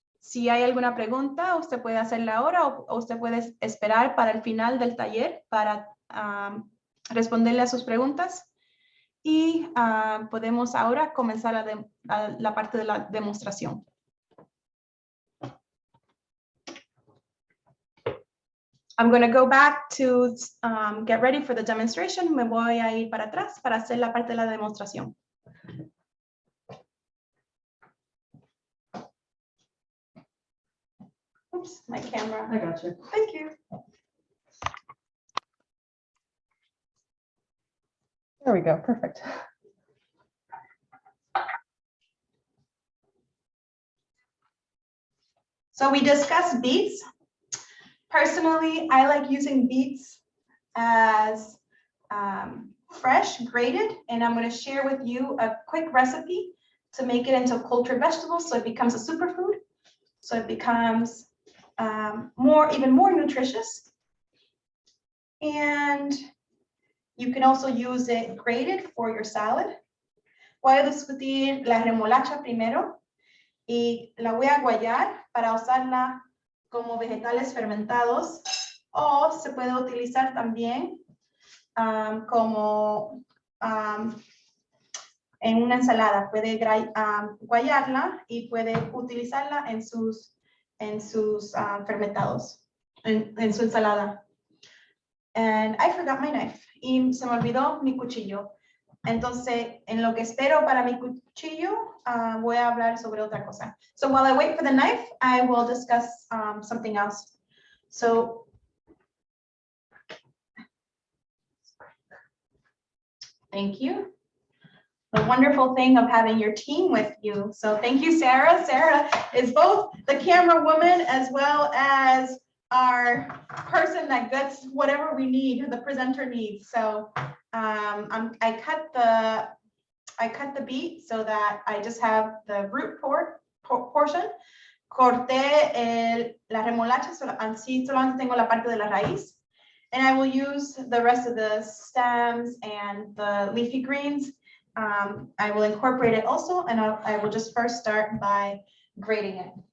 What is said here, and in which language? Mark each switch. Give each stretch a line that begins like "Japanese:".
Spanish: Si hay alguna pregunta, usted puede hacerla ahora o usted puede esperar para el final del taller para responderle a sus preguntas. Y podemos ahora comenzar la parte de la demostración.
English: I'm going to go back to get ready for the demonstration.
Spanish: Me voy a ir para atrás para hacer la parte de la demostración.
English: Oops, my camera. I got you. Thank you. There we go, perfect. So we discussed beets. Personally, I like using beets as fresh, grated, and I'm going to share with you a quick recipe to make it into cultured vegetables so it becomes a superfood. So it becomes even more nutritious. And you can also use it grated for your salad.
Spanish: Voy a discutir la remolacha primero y la voy a guayar para usarla como vegetales fermentados, o se puede utilizar también como en una ensalada. Puede guayarla y puede utilizarla en sus fermentados, en su ensalada.
English: And I forgot my knife.
Spanish: Y se me olvidó mi cuchillo. Entonces, en lo que espero para mi cuchillo, voy a hablar sobre otra cosa.
English: So while I wait for the knife, I will discuss something else. So, thank you. The wonderful thing of having your team with you. So thank you, Sarah. Sarah is both the camera woman as well as our person that gets whatever we need, the presenter needs. So I cut the beet so that I just have the root portion. Corté la remolacha, así solamente tengo la parte de la raíz. And I will use the rest of the stems and the leafy greens. I will incorporate it also, and I will just first start by grating it.